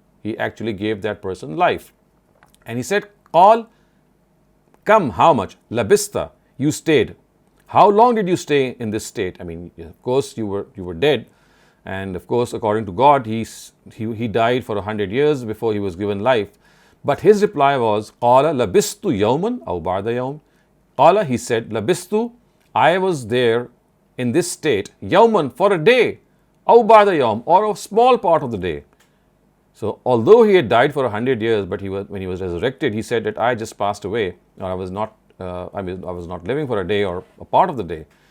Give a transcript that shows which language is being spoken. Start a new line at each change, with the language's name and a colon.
English: He actually gave that person life. And he said, قال, come, how much? Labista, you stayed. How long did you stay in this state? I mean, of course you were dead, and of course according to God he died for 100 years before he was given life. But his reply was,
Arabic: قال لبست يوما أو بعد يوم.
English: Qala, he said, labistu, I was there in this state, yawman, for a day, aw ba'da yawm, or a small part of the day. So although he had died for 100 years, but when he was resurrected, he said that I just passed away, or I was not living for a day or a part of the day.